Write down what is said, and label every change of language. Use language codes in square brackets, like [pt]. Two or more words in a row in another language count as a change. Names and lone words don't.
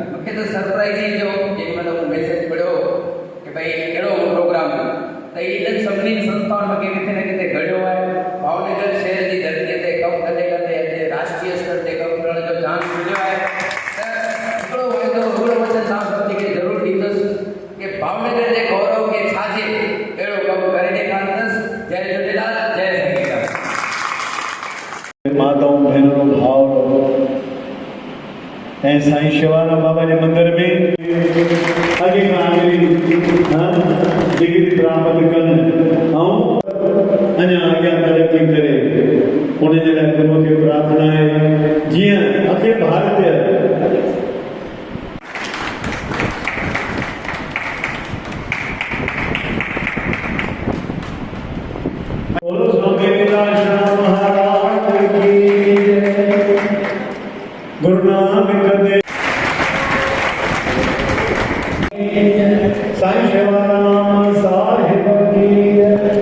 [sd] मूंखे त सरप्राइज़ ई थियो जेॾी महिल उहो मैसेज पढ़ियो कि भई कहिड़ो प्रोग्राम त इन्हनि सभिनी संस्थाउनि मूंखे किथे न किथे घड़ियो आहे। भावनगर शहर जी धरतीअ ते कमु कंदे कंदे अॼु राष्ट्रीय स्तर ते कमु करण जो चांस मिलियो आहे त हिकिड़ो वाइदो हिकिड़ो वचन तव्हां सभिनी खे ज़रूरु ॾींदुसि कि भावनगर जे गौरव खे छाजे अहिड़ो कमु करे ॾेखारींदुसि। जय झूलेलाल, जय सच्चिदानंद। माताऊं भेनरूं भाउ ऐं साईं शिवाराम बाबा जे मंदिर में अॻे खां डिग्री प्राप्त कनि ऐं अञा अॻियां तरक़ी करे उनजे लाइ गुरू खे प्रार्थना आहे जीअं अखिल भारतीय [hi] बोलो स्वामी लीलाशाह महाराज की जय। गुरु नानक देव साईं शिवाराम साहिब की जय।